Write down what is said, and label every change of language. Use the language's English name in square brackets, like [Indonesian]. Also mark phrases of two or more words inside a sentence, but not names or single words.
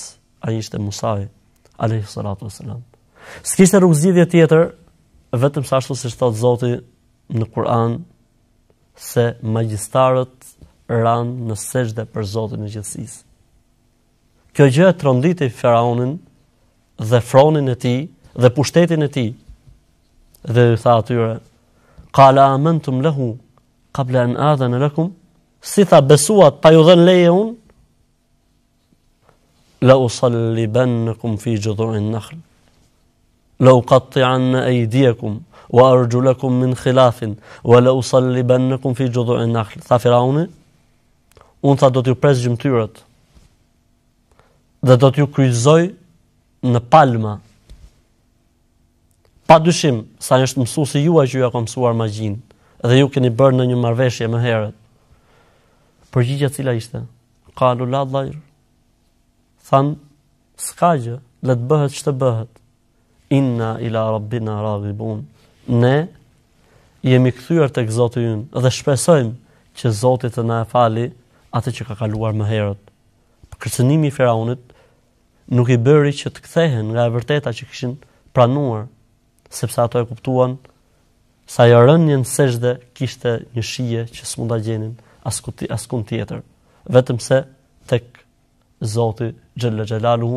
[Albanian] Ai ishte Musai [Arabic] عليه الصلاة والسلام. [Albanian] S'kishte rrugëzidhje tjetër vetëm sa ashtu siç thot Zoti në Kur'an, se magjistarët ranë në sejdë për Zotin e gjithësisë. Kjo gjë e tronditi Faraonin dhe fronin e tij dhe pushtetin e tij. Dhe i tha atyre: [Arabic] "قال آمنتم له قبل أن آذن لكم?" [Albanian] Si tha, besuat pa ju dhënë leje unë? [Arabic] لأصلبنكم في جذوع النخل. لأقطعن أيديكم وأرجلكم من خلاف ولأصلبنكم في جذوع النخل. [Albanian] Tha Firauni, unë tha do t'ju pres gjymtyrët dhe do t'ju kryqëzoj në palma. Pa dyshim, sa është mësuesi juaj që ju ka mësuar magjin, dhe ju keni bërë në një marrëveshje më herët. Përgjigjja cila ishte? [Arabic] قالوا لا ضير. [Albanian] Than, s'ka gjë, le të bëhet ç'të bëhet. [Arabic] إنا إلى ربنا راغبون. [Albanian] Ne jemi kthyer tek Zoti ynë dhe shpresojmë që Zoti të na e fali atë që ka kaluar më herët. Kërcënimi i Firaunit nuk i bëri që të kthehen nga e vërteta që kishin pranuar, sepse ato e kuptuan sa ajo rënje në sejdë kishte një shije që s'mund ta gjenin askund tjetër, vetëm se tek Zoti [Arabic] جل جلاله.